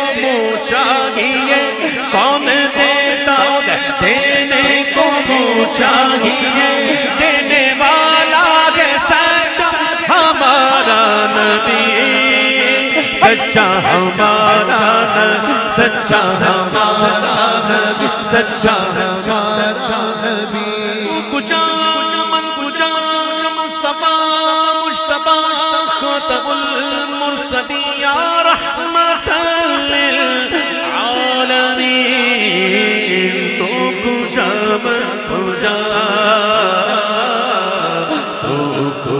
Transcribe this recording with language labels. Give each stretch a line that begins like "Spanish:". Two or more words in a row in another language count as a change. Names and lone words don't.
Urdu: منہ چاہیے کون دیتا ہے دینے کو منہ چاہیے دینے والا ہے سچا ہمارا نبی سچا ہمارا نبی سچا ہمارا نبی سچا ہمارا نبی
Persian: کجا من کجا مصطفیٰ مجتبیٰ خاتم المرسلین یا رحمت للعالمین تو کجا من کجا تو